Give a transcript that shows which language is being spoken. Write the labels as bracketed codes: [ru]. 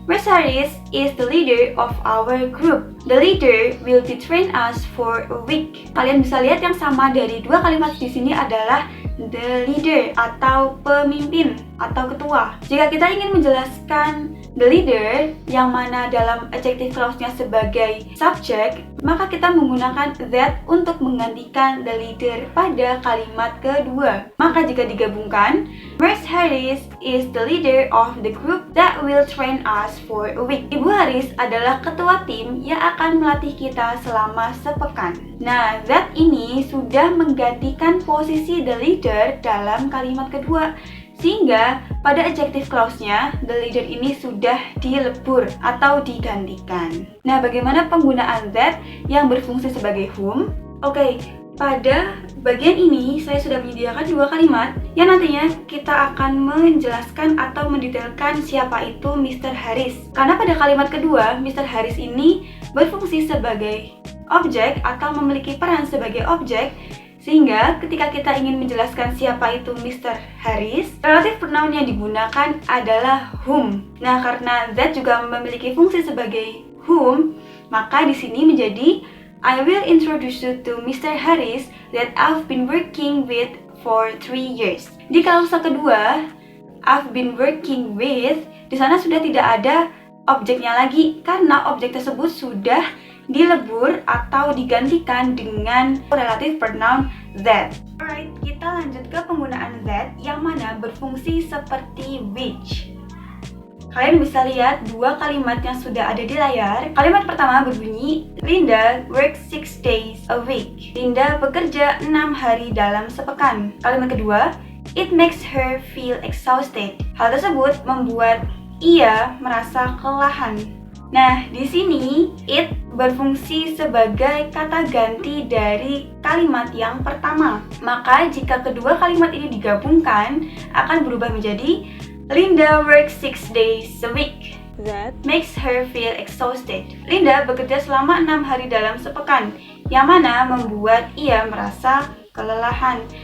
[en] Mercedes is the leader of our group. The leader will train us for a week. [id] Kalian bisa lihat yang sama dari dua kalimat di sini adalah the leader atau pemimpin atau ketua. Jika kita ingin menjelaskan the leader yang mana dalam adjective clause-nya sebagai subject, maka kita menggunakan that untuk menggantikan the leader pada kalimat kedua. Maka jika digabungkan, [en] Miss Harris is the leader of the group that will train us for a week. [id] Ibu Haris adalah ketua tim yang akan melatih kita selama sepekan. Nah, that ini sudah menggantikan posisi the leader dalam kalimat kedua. Sehingga pada adjective clause-nya, the leader ini sudah dilebur atau digantikan. Nah, bagaimana penggunaan that yang berfungsi sebagai whom? Oke, pada bagian ini saya sudah menyediakan dua kalimat yang nantinya kita akan menjelaskan atau mendetailkan siapa itu Mr. Harris. Karena pada kalimat kedua, Mr. Harris ini berfungsi sebagai objek atau memiliki peran sebagai objek, sehingga ketika kita ingin menjelaskan siapa itu Mr. Harris, relative pronoun yang digunakan adalah whom. Nah, karena that juga memiliki fungsi sebagai whom, maka di sini menjadi [en] I will introduce you to Mr. Harris that I've been working with for 3 years. [id] Di klausa kedua, [en] I've been working with, [id] di sana sudah tidak ada objeknya lagi karena objek tersebut sudah dilebur atau digantikan dengan relative pronoun that. Alright, kita lanjut ke penggunaan that yang mana berfungsi seperti which. Kalian bisa lihat dua kalimat yang sudah ada di layar. Kalimat pertama berbunyi, [en] Linda works 6 days a week. [id] Linda bekerja 6 hari dalam sepekan. Kalimat kedua, [en] it makes her feel exhausted. [id] Hal tersebut membuat ia merasa kelelahan. Nah, di sini it berfungsi sebagai kata ganti dari kalimat yang pertama. Maka jika kedua kalimat ini digabungkan akan berubah menjadi [en] Linda works 6 days a week. That makes her feel exhausted. [id] Linda bekerja selama 6 hari dalam sepekan, yang mana membuat ia merasa kelelahan.